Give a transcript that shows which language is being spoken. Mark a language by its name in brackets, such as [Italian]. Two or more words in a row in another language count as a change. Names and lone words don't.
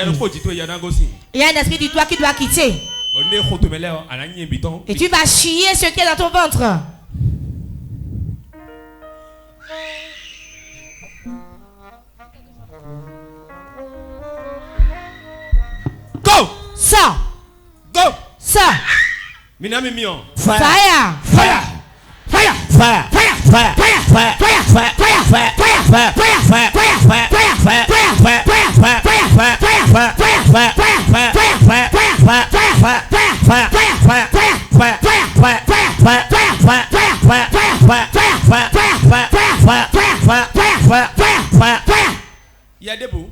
[French] Il y a un esprit du toit qui doit quitter. Et tu vas chier ce qui est dans ton ventre. [English] Go! [French] Sors! [English] Go! [French] Sors! Minami Mion. [English] Fire! Fire! Fire! Fire! Fire! Fire! Fire! Fire! Fire! Fire! Fire! Fire! Fire! Fire! Fire! Fire! [French] Il y a des bouts.